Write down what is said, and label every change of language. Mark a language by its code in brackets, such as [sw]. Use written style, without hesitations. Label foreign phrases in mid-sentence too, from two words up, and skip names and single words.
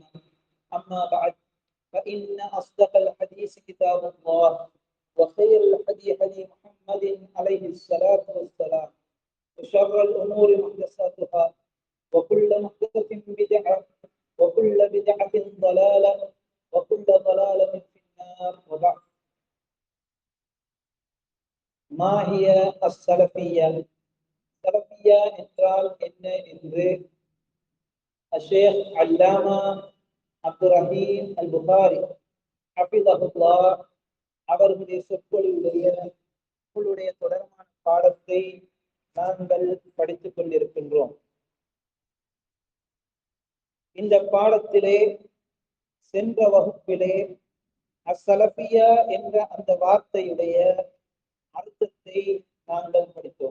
[ar] أما بعد فإن أصدق الحديث كتاب الله وخير الحديث حديث محمد عليه الصلاة والسلام وشر الأمور محدثاتها وكل محدثة بدعة وكل بدعة ضلالة وكل ضلالة في النار. وبعد، ما هي السلفية؟ [ta] سلفية என்றால் என்ன என்று [ar] الشيخ علامة [ta] عبد الرحيم البخاري ஹஃபிதஹுல்லாஹ் அவர்களுடைய சொற்பொழிவுடைய தொடர்பான பாடத்தை நாங்கள் படித்துக் கொண்டிருக்கின்றோம். இந்த பாடத்திலே சென்ற வகுப்பிலே அஸ்ஸலஃபியா என்ற அந்த வார்த்தையுடைய அர்த்தத்தை நாங்கள் படித்தோம்.